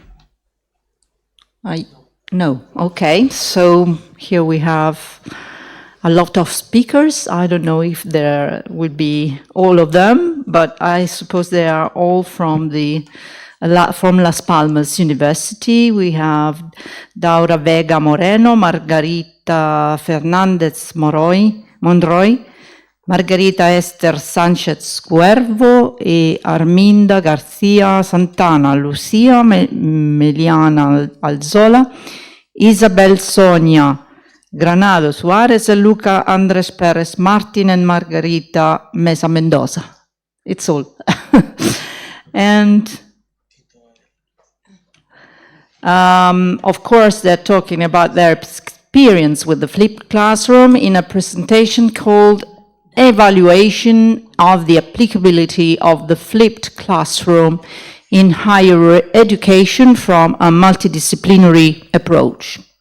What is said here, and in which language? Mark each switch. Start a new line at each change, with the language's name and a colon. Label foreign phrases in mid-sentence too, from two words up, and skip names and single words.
English: No. Okay. So here we have a lot of speakers. I don't know if there will be all of them, but I suppose they are all from Las Palmas University. We have Daura Vega Moreno, Margarita Fernandez Monroy, Margarita Esther Sánchez Cuervo e Arminda García Santana, Lucia Meliana Alzola, Isabel Sonia Granado Suarez, Luca Andres Perez Martin, and Margarita Mesa Mendoza. It's all. And of course, they're talking about their experience with the flipped classroom in a presentation called Evaluation of the Applicability of the Flipped Classroom in Higher Education from a Multidisciplinary Approach.